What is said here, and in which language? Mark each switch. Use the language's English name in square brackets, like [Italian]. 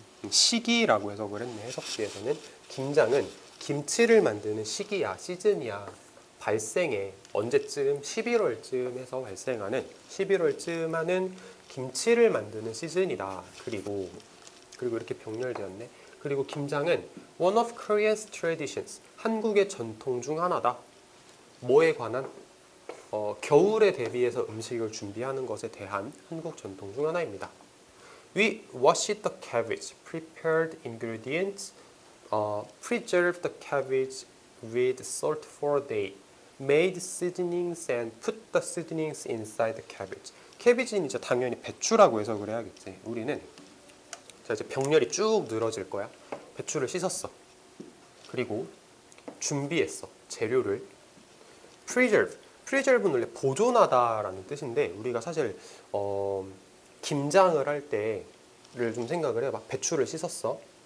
[Korean] 시기라고 해석을 했네. 해석지에서는 김장은 김치를 만드는 시기야. 시즌이야. 발생해. 언제쯤? 11월쯤에서 발생하는 11월쯤 하는 김치를 만드는 시즌이다. 그리고 이렇게 병렬되었네. 그리고 김장은 [English] one of Korea's traditions. [Korean] 한국의 전통 중 하나다. 뭐에 관한? 겨울에 대비해서 음식을 준비하는 것에 대한 한국 전통 중 하나입니다. [English] We washed the cabbage, prepared ingredients, preserved the cabbage with salt for a day, made seasonings and put the seasonings inside the cabbage. [Korean] 캐비지는 이제 당연히 배추라고 해석을 해야겠지. 우리는 자, 이제 병렬이 쭉 늘어질 거야. 배추를 씻었어. 그리고 준비했어. 재료를. preserve는 원래 보존하다라는 뜻인데 우리가 사실 김장을 할 때를 좀 생각을 해봐. 배추를 씻었어.